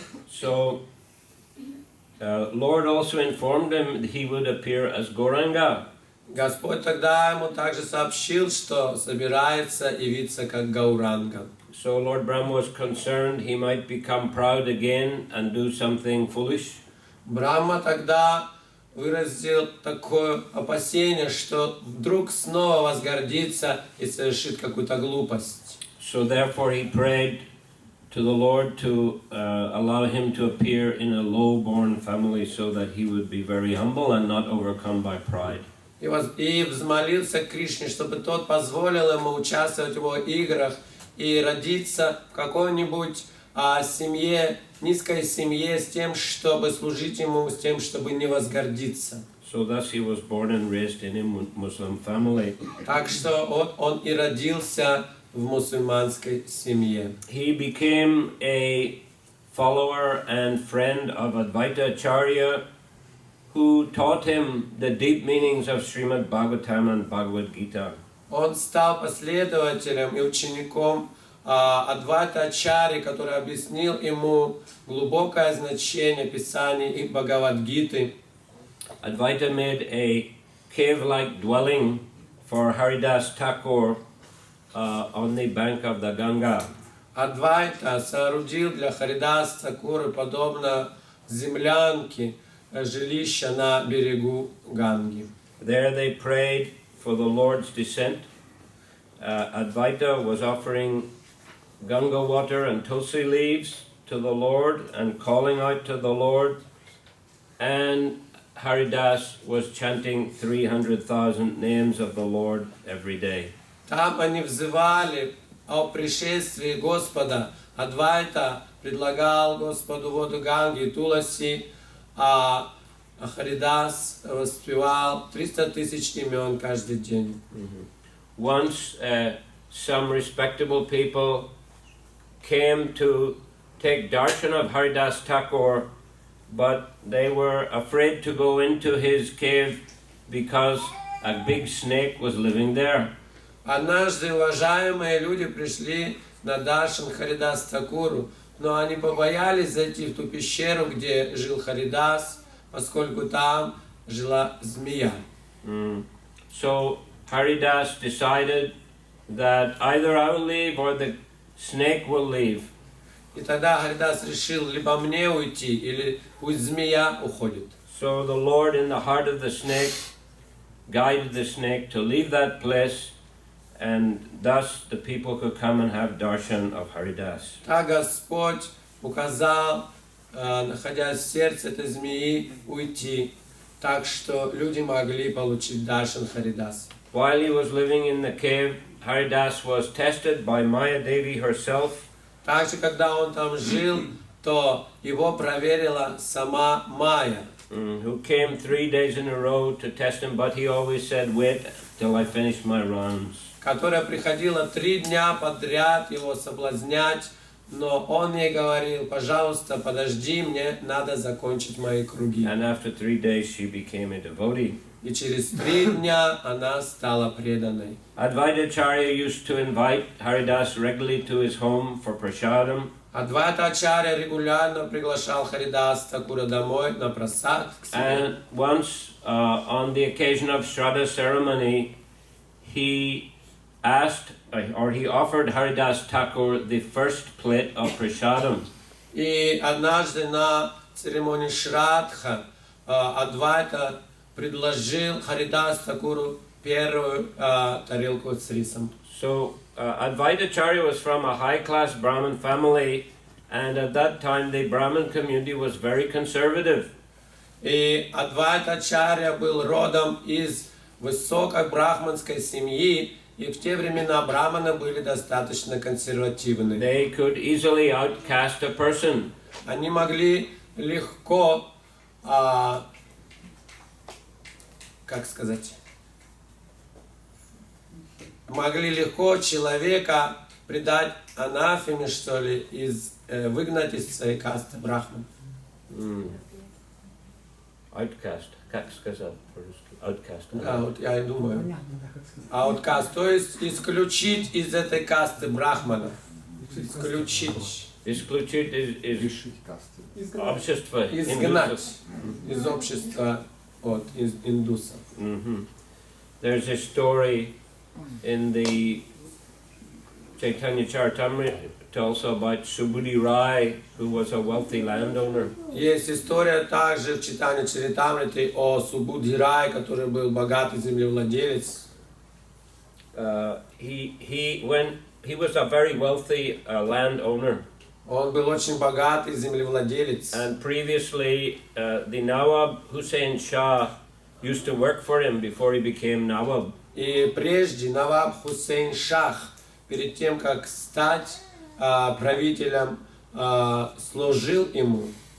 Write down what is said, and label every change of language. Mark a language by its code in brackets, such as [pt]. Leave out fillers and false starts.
[en] So Lord also informed him that he would appear as Gauranga. [ru] Господь тогда ему также сообщил, что собирается явиться как Гауранга. [en] So Lord Brahma was concerned he might become proud again and do something foolish. [ru] Брахма тогда выразил такое опасение, что вдруг снова возгордится и совершит какую-то глупость. [en] So therefore he prayed to the Lord to allow him to appear in a low-born family so that he would be very humble and not overcome by pride. [ru] И взмолился к Кришне, чтобы тот позволил ему участвовать в его играх и родиться в какой-нибудь семье, низкой семье, с тем, чтобы служить ему, с тем, чтобы не возгордиться. [en] So thus he was born and raised in a Muslim family. [ru] Так что он и родился в мусульманской семье. [en] He became a follower and friend of Advaita Acharya, who taught him the deep meanings of Srimad Bhagavatam and Bhagavad Gita. [ru] Он стал последователем и учеником Адвайта Ачарьи, который объяснил ему глубокое значение Писаний и Бхагавад-гиты. [en] Advaita made a cave-like dwelling for Haridasa Thakur on the bank of the Ganga. [ru] Адвайта соорудил для Харидаса Тхакуры подобно землянке жилища на берегу Ганги. [en] There they prayed for the Lord's descent. Advaita was offering Ganga water and tulsi leaves to the Lord and calling out to the Lord, and Haridas was chanting 300,000 names of the Lord every day. [ru] Там они взывали о пришествии Господа. Адвайта предлагал Господу воду Ганги и Туласи, а Харидас воспевал 300 тысяч имен каждый день. [en] Once some respectable people came to take darshan of Haridas Thakur, but they were afraid to go into his cave because a big snake was living there. [ru] Однажды уважаемые люди пришли на даршан Харидас Тхакуру, но они побоялись зайти в ту пещеру, где жил Харидас, поскольку там жила змея. [en] So Haridas decided that either I will leave or the snake will leave. [ru] И тогда Харидас решил, либо мне уйти, или пусть змея уходит. [en] So the Lord, in the heart of the snake, guided the snake to leave that place, and thus the people could come and have darshan of Haridas. [ru] Так Господь указал, находясь в сердце этой змеи, уйти, так что люди могли получить даршан Харидас. [en] While he was living in the cave, Haridas was tested by Maya Devi herself. [ru] Также, когда он там жил, то его проверила сама Майя, [en] Who came 3 days in a row to test him, but he always said, wait till I finish my rounds. [ru] которая приходила 3 дня подряд его соблазнять, но он ей говорил, пожалуйста, подожди, мне надо закончить мои круги. [en] And after 3 days, she became a devotee. [ru] И через 3 дня она стала преданной. [en] Advaita Acharya used to invite Haridas regularly to his home for prasadam. [ru] Адвайта Ачарья регулярно приглашал Харидаса Тхакура домой на прасад к себе. [en] And once, on the occasion of Shraddha ceremony, he asked, or he offered Haridasa Thakur the first plate of prasadam. [ru] И однажды на церемонии Шрадха Адвайта предложил Харидасу Тхакуру первую тарелку с рисом. [en] So, Advaita Acharya was from a high-class Brahmin family, and at that time the Brahmin community was very conservative. [ru] И Адвайта Ачарья был родом из высокой брахманской семьи, и в те времена браманы были достаточно консервативны. [en] They could easily outcast a person. [ru] Они могли легко, как сказать, могли легко человека предать анафеме, что ли, выгнать из своей касты брахман. Outcast. Как сказать по-русски? Outcast. Да, вот я и думаю. Ауткаст, то есть исключить из этой касты брахманов. Исключить. Исключить из общества. Изгнать из общества из индусов. [en] There's a story in the Chaitanya Charitamrita also about Subudhi Rai, who was a wealthy landowner. [ru] Есть история также в Чайтанья Чаритамрите о Субудхи Рае, который был богатый землевладелец. [en] He was a very wealthy landowner. [ru] Он был очень богатый землевладелец. [en] And previously, the Nawab Hussein Shah used to work for him before he became Nawab. [ru] И прежде Наваб Хусейн Шах, перед тем как стать правителем, служил ему.